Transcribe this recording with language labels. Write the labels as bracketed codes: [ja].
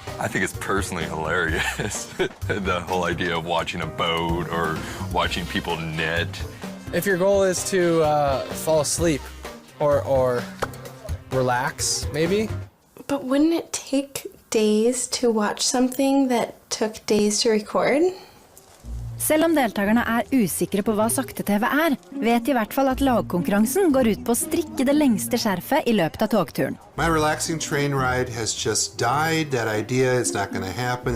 [en] I think it's personally hilarious, the whole idea of watching a boat or watching people knit. If your goal is to fall asleep or relax, maybe. But wouldn't it take days to watch something that took days to record? [no] Selv om deltakerne usikre på hva sakte-TV vet de I hvert fall at lagkonkurransen går ut på å strikke det lengste skjerfet I løpet av togturen. [en] My relaxing train ride has just died. That idea is not going to happen.